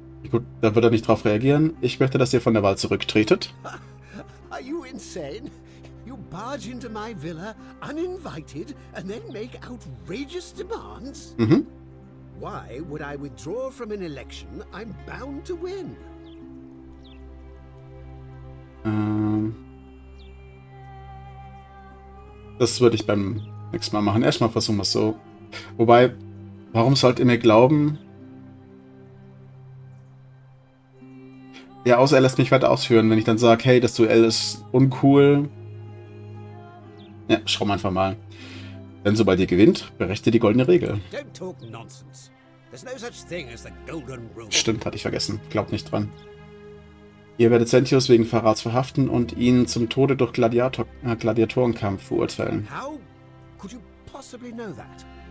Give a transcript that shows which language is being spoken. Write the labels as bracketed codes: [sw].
[de] Gut, da wird er nicht drauf reagieren. Ich möchte, dass ihr von der Wahl zurücktretet. [en] Are you insane? You barge into my villa uninvited and then make outrageous demands? Why would I withdraw from an election I'm bound to win? [de] Das würde ich beim nächsten Mal machen. Erstmal versuchen wir es so. Wobei, warum sollt ihr mir glauben? Ja, außer er lässt mich weiter ausführen, wenn ich dann sage, hey, das Duell ist uncool. Ja, schauen wir einfach mal. Denn sobald ihr gewinnt, berechtigt die goldene Regel. [en] Don't talk nonsense. There's no such thing as the golden rule. [de] Stimmt, hatte ich vergessen. Glaubt nicht dran. Ihr werdet Sentius wegen Verrats verhaften und ihn zum Tode durch Gladiatorenkampf verurteilen. [en] How could you possibly know that?